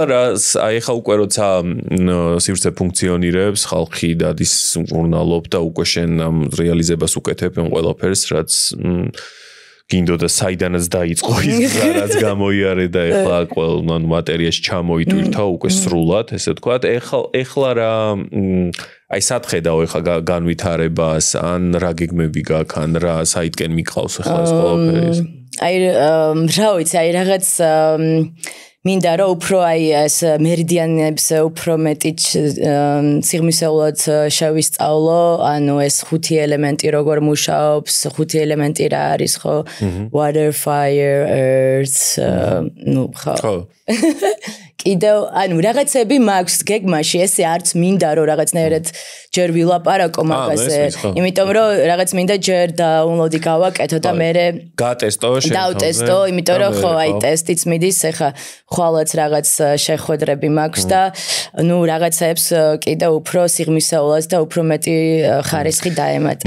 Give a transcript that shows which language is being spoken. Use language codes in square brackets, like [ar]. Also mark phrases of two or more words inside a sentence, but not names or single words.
[ka] რა აი ეხლა უკვე როცა სივრცე ფუნქციონირებს ხალხი დადის ჟურნალობ და უკვე შენ ამ რეალიზებას უკეთებ ამ ყველაფერს რაც გინდოდა საიდანაც დაიწყო ის რაც გამოიარე და ეხლა ყველა მატერიაში ჩამოიტვირთა უკვე სრულად ესე ვთქვათ ეხლა რა აი სათხედაო ეხლა განვითარებას ან რა გეგმები გაქვს ან რა საიდკენ მიყავს ეხლა ეს ყველაფერი აი რა ვიცი აი რაღაც მინდა რომ უფრო აი ეს მერიდიანებს უფრო მეტი სიღრმისეულად შევისწავლო, ანუ ეს 5 ელემენტი როგორ მუშაობს, 5 ელემენტი რა არის ხო? [en] Water, fire, earth, [ka] ნუ ხო. კიდევ ანუ რაღაცები მაქვს გეგმაში ესე არც მინდა რომ რაღაცნაირად ჯერ ვილაპარაკო მაგაზე იმიტომ რომ რაღაც მინდა ჯერ დაუნლოდი გავაკეთო და მე გატესტო დავტესტო იმიტომ რომ ხო აი ტესტიც მიდის ეხა ხვალაც რაღაც შეხვედრები მაქვს და ნუ რაღაცებს კიდევ უფრო სიღმისეულად და უფრო მეტი ხარისხი დაემატება